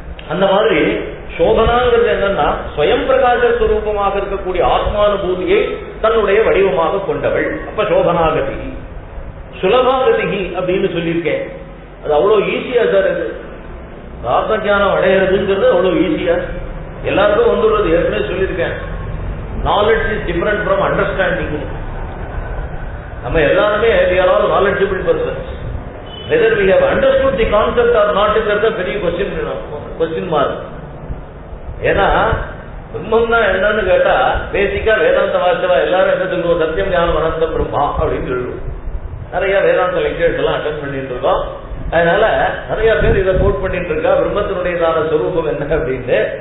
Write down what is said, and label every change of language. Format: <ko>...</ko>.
<ta>அந்த மாதிரி சோபனாங்கிறது என்னன்னா ஸ்வயம் பிரகாச ஸ்வரூபமாக இருக்கக்கூடிய ஆத்மானுபூதியை தன்னுடைய வடிவமாக கொண்டவள். அப்ப சோபனாகதி. சுலபாகதி அப்படின்னு சொல்லியிருக்கேன். அது அவ்வளவு ஈஸியா சார். இது ஆத்ம ஞானம் அடையிறதுங்கிறது அவ்வளவு ஈஸியா எல்லாருக்கும் வந்துள்ளது.</ta> <en>ஏற்கனவே சொல்லியிருக்கேன், knowledge is different from understanding.</en> <ta>நம்ம எல்லாருமே</ta> <en>we are all knowledgeable persons. Whether we have understood the concept or not is a பெரிய question mark.</en> <ta>ஏன்னா பிரம்மம்னா என்னன்னு கேட்டா பேசிக்கா வேதாந்த வாசவா எல்லாரும் என்ன சொல்லுவோம், சத்தியம் ஞானம் அனந்தம் பிரம்மா அப்படின்னு சொல்லுவோம். நிறைய வேதாந்த லெக்சர்ஸ் எல்லாம் அட்டென்ட் பண்ணிட்டு இருக்கோம். அதனால நிறைய பேர் இதை கோட் பண்ணிட்டு இருக்கா பிரம்மத்தினுடையதான சொரூபம் என்ன அப்படின்னு.</ta>